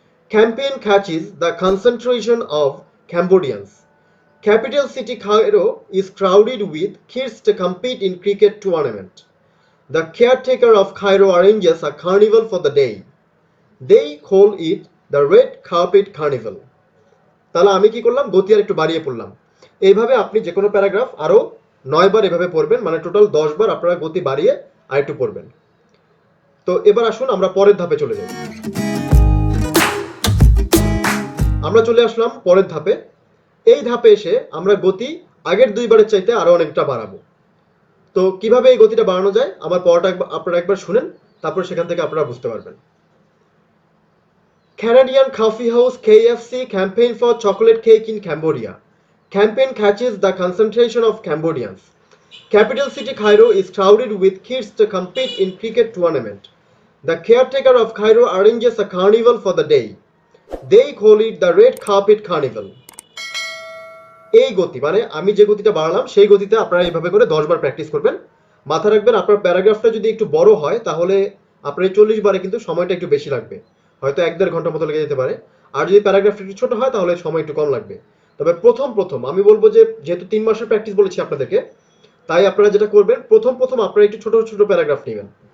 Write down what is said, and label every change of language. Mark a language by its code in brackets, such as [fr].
[en] Campaign catches the concentration of Cambodians. Capital city Cairo is crowded with kids to compete in cricket tournament. The caretaker of Cairo arranges a carnival for the day. They call it the Red Carpet Carnival. [bn] তাহলে আমি কি করলাম? গতি আর একটু বাড়িয়ে পড়লাম। এইভাবে আপনি যে কোনো প্যারাগ্রাফ আরো 9 বার এভাবে পড়বেন, মানে টোটাল 10 বার আপনারা গতি বাড়িয়ে আর একটু পড়বেন। তো এবার আসুন আমরা পরের ধাপে চলে যাই। আমরা চলে আসলাম পরের ধাপে। এই ধাপে এসে আমরা গতি আগের 2 বারের চাইতে আরো অনেকটা বাড়াবো। তো কিভাবে এই গতিটা বাড়ানো যায় আমার পড়াটা আপনারা একবার শুনেন, তারপর সেখান থেকে আপনারা বুঝতে পারবেন। [en] Canadian Coffee House KFC campaign for chocolate cake in Cambodia. Campaign catches the concentration of Cambodians. Capital city Cairo is crowded with kids to compete in cricket tournament. The caretaker of Cairo arranges a carnival for the day. They call it the Red Carpet Carnival. [bn] এই গতি, মানে আমি যে গতিটা বাড়ালাম সেই গতিতে আপনারা এইভাবে করে 10 বার প্র্যাকটিস করবেন। মাথা রাখবেন আপনার প্যারাগ্রাফটা যদি একটু বড় হয় তাহলে আপনার 40 বারে কিন্তু সময়টা একটু বেশি লাগবে, হয়তো 1-1.5 ঘন্টা মতো লেগে যেতে পারে। আর যদি প্যারাগ্রাফটা একটু ছোট হয় তাহলে সময় একটু কম লাগবে। তবে প্রথম আমি বলবো যে যেহেতু 3 মাসের প্র্যাকটিস বলেছি আপনাদেরকে, তাই আপনারা যেটা করবেন প্রথম আপনারা একটু ছোট ছোট প্যারাগ্রাফ নেবেন।